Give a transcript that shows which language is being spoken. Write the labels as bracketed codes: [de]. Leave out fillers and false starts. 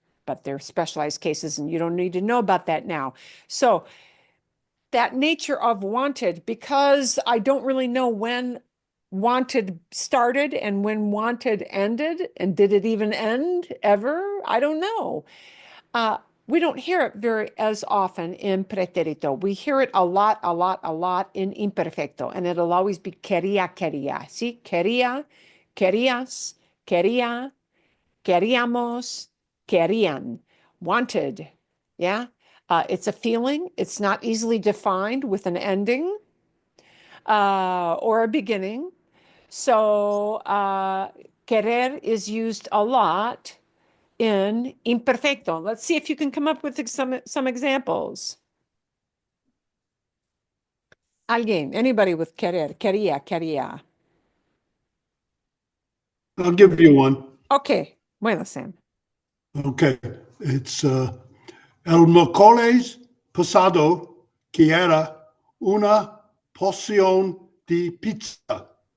[en] But they're specialized cases, and you don't need to know about that now. So that nature of wanted, because I don't really know when wanted started and when wanted ended, and did it even end ever? I don't know. We don't hear it very as often in pretérito. We hear it a lot in imperfecto, and it'll always be quería, quería. See, quería, querías, quería, queríamos, querían, wanted. Yeah. It's a feeling. It's not easily defined with an ending or a beginning. So querer is used a lot in imperfecto. Let's see if you can come up with some examples. Alguien, anybody with querer, quería, quería. I'll give you one. Okay, bueno, Sam. Okay, it's [es] el miércoles pasado quiera una porción de pizza.